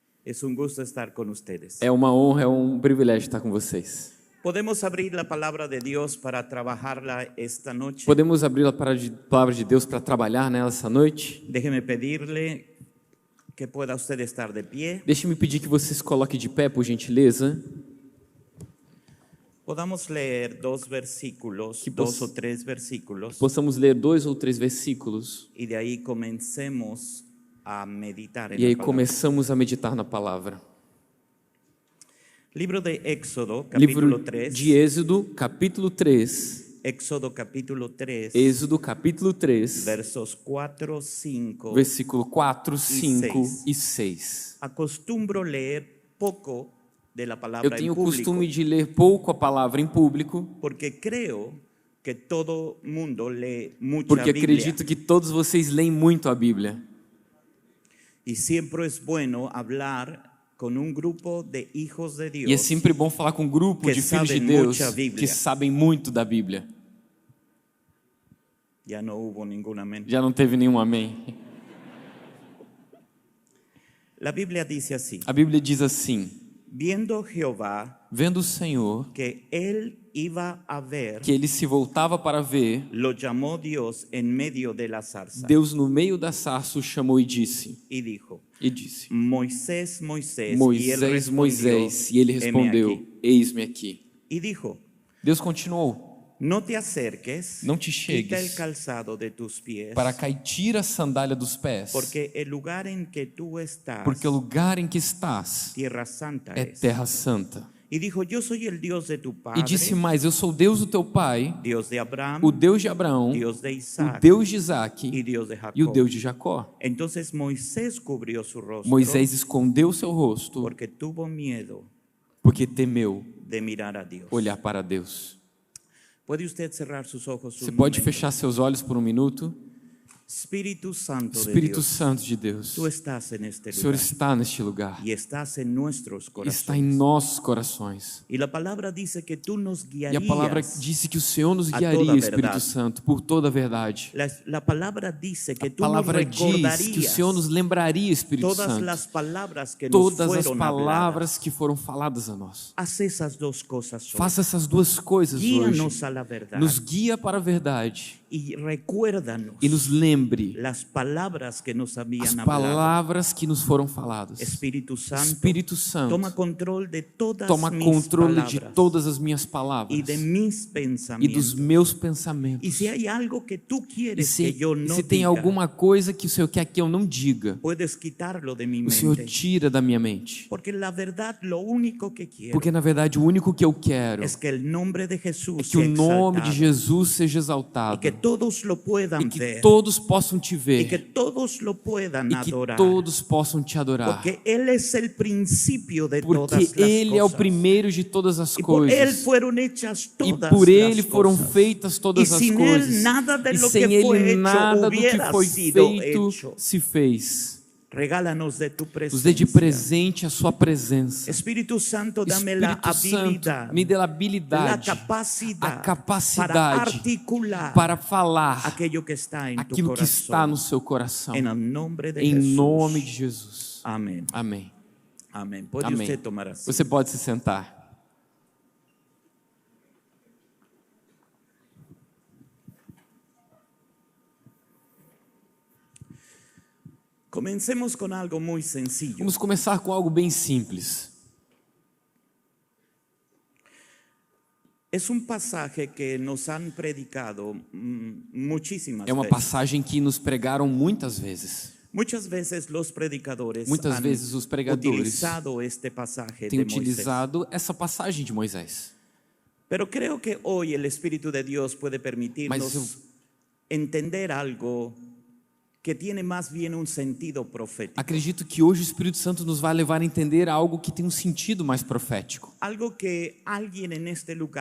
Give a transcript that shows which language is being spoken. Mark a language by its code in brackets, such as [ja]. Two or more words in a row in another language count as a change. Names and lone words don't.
[es] Es un gusto estar con ustedes. [pt] É uma honra, é um privilégio estar com vocês. [es] Podemos abrir la palabra de Dios para trabajarla esta noche. [pt] Podemos abrir a palavra de Deus para trabalhar nela essa noite? [es] Déjeme pedirle que pueda usted estar de pie. [pt] Deixe-me pedir que você se coloque de pé, por gentileza. [es] Podamos leer dos versículos, dos o tres versículos, [pt] Possamos ler 2 ou 3 versículos [es] y de ahí comencemos a meditar en [pt] e aí [es] la palabra. [pt] começamos a meditar na palavra. [es] Libro de Éxodo, capítulo [pt] Livro [es] 3. [pt] de Êxodo, capítulo 3. [es] Éxodo, capítulo 3. [pt] Êxodo, capítulo 3. [es] Versos 4, 5. [pt] Versículo 4, 5 [es] 6. [pt] e 6. [es] Acostumbro leer poco de la [pt] Eu [es] palabra [pt] tenho [es] en [pt] o [es] público, [pt] costume de ler pouco a palavra em público, [es] porque creo que todo mundo lee mucha [pt] porque [es] Biblia. [pt] acredito que todos vocês leem muito a Bíblia. [es] Y siempre es bueno hablar con un grupo de hijos de Dios [pt] E é sempre bom falar com um grupo que de filhos de sabem Deus muita Bíblia. que sabem muito da Bíblia. [es] Ya no hubo ningún amén. [pt] Já não teve nenhum amém. [es] La Biblia dice así: [pt] A Bíblia diz assim: [es] viendo Jehová [pt] vendo o Senhor [es] que él iba a ver, [pt] que ele se voltava para ver, [es] lo llamó Dios en medio de la zarza [pt] Deus no meio da sarça o chamou e disse, [es] Moisés, Moisés, [pt] Moisés, Moisés, e ele respondeu, eis-me aqui. [es] Y dijo, [pt] Deus continuou, [es] no te acerques, [pt] não te [es] quita el [pt] chegues [es] calzado de tus pies, [pt] para cá e tira a sandália dos pés, [es] porque el lugar en que tú estás, [pt] porque o lugar em que estás [es] tierra santa [pt] é [es] es. [pt] terra santa. [es] Y dijo, yo soy el Dios de tu padre, [pt] E disse mais, eu sou o Deus do teu pai, [es] Dios de Abraham, [pt] o Deus de Abraão, [es] Dios de [pt] o [es] Isaac [pt] Deus de Isaac [es] y Dios de Jacob. [pt] e o Deus de Jacó. [es] Entonces Moisés cubrió su rostro, [pt] Moisés escondeu seu rosto [es] porque tuvo miedo [pt] porque temeu [es] de mirar a Dios. [pt] olhar para Deus. [es] ¿Puede usted cerrar sus ojos [pt] Você [es] un [pt] pode [es] momento? [pt] fechar seus olhos por um minuto? [es] Espíritu Santo de [pt] Espírito [es] Dios, [pt] Santo de Deus, [es] tú estás en este [pt] o Senhor [es] lugar [pt] está neste lugar, [es] y estás en nuestros [pt] está em [es] corazones. [pt] nossos corações. [es] Y la palabra dice que tú nos [pt] E [es] guiarías. [pt] a palavra disse que o Senhor nos a guiaria, toda a Espírito verdade. Santo, por toda a verdade. [es] La palabra dice que [pt] A [es] tú nos [pt] palavra diz que o [es] recordarías [pt] Senhor nos lembraria, Espírito [es] todas [pt] Santo, [es] las palabras que nos [pt] todas as [es] fueron [pt] palavras que foram faladas a nós. [es] habladas. Haz esas dos cosas hoy. [pt] Faça essas duas coisas hoje. [es] Guíanos a la verdad [pt] Nos guia para a verdade [es] y recuérdanos [pt] e nos lembre [es] las palabras que nos [pt] as [es] habían hablado. [pt] palavras que nos foram faladas. [es] Espíritu Santo, [pt] Espírito Santo, [es] toma control de todas [pt] toma [es] mis [pt] controle [es] palabras [pt] de todas as minhas palavras [es] y de mis [pt] e dos [es] pensamientos. [pt] meus pensamentos. [es] Y si hay algo que tú [pt] E [es] quieres [pt] se, [es] que yo no [pt] se tem [es] diga, [pt] alguma coisa que o Senhor quer que eu não diga, [es] puedes quitarlo de mi [pt] o Senhor [es] mente. [pt] tira da minha mente. [es] Porque la verdad, lo único que quiero [pt] Porque na verdade o único que eu quero [es] es que el nombre de [pt] é [es] Jesús [pt] que o [es] sea [pt] nome de [es] exaltado [pt] Jesus seja [es] y [pt] exaltado [es] que todos lo puedan [pt] e que [es] ver [pt] todos possam te [es] y que [pt] ver [es] todos lo puedan [pt] e que [es] adorar. [pt] todos possam te adorar. [es] Porque Él es el principio de todas [pt] Porque [es] las [pt] Ele é o [es] cosas. [pt] primeiro de todas as [es] Y por Él [pt] coisas. [es] fueron hechas [pt] E [es] todas [pt] por Ele [es] las [pt] foram [es] cosas. [pt] feitas todas [es] Y [pt] as [es] sin Él [pt] coisas. [es] nada de [pt] E [es] lo [pt] sem [es] que fue [pt] Ele [es] hecho [pt] nada do que [es] hubiera [pt] foi [es] sido [pt] feito [es] hecho. [pt] se fez. [es] Regálanos de tu [pt] Nos dê de [es] presencia. [pt] presente a sua presença. [es] Espíritu Santo, dame la [pt] Espírito Santo, [es] habilidad, [pt] me dê a [es] la [pt] habilidade, [es] capacidad, [pt] a capacidade [es] para articular [pt] para falar [es] aquello que está en tu [pt] aquilo que [es] corazón. [pt] está no seu coração. [es] En el nombre de [pt] Em [es] Jesús. [pt] nome de Jesus. [es] Amén. [pt] Amém. [es] Amén. Puede [pt] Amém. [es] usted tomar así. [pt] Você pode se sentar. [es] Comencemos con algo muy sencillo. [pt] Vamos começar com algo bem simples. [es] Es un pasaje que nos han predicado muchísimas [pt] É uma [es] veces. [pt] passagem que nos pregaram muitas vezes. [es] Muchas veces los predicadores [pt] Muitas [es] han [pt] vezes os pregadores [es] utilizado este pasaje [pt] Tem [es] de Moisés. [pt] utilizado essa passagem de Moisés. [es] Pero creo que hoy el Espíritu de Dios puede permitirnos [pt] Mas [es] entender algo que tiene más bien un sentido profético. [pt] Acredito que hoje o Espírito Santo nos vai levar a entender algo que tem um sentido mais profético. [es] Algo que alguien en este lugar